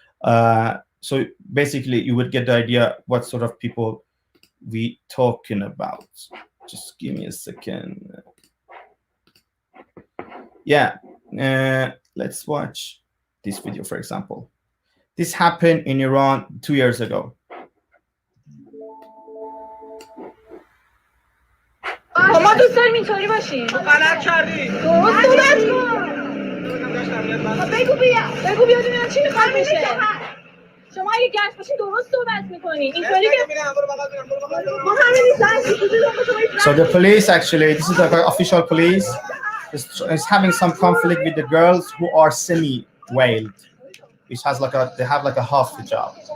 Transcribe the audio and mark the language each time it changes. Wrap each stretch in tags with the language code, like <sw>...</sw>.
<en>So basically, you would get the idea what sort of people we talking about. Just give me a second. Yeah, let's watch this video, for example. This happened in Iran 2 years ago.</en> <fa>ما دوست داریم اینطوری باشیم. غلط کردی. درست صحبت کن. بگو بیا ببینم چی میخواد بشه. شما اگه گشت باشین درست صحبت میکنی. اینطوری که ما همین</fa> <en>So the police actually, this is the official police, is having some conflict with the girls who are semi-veiled, which has like a, they have like a half hijab.</en>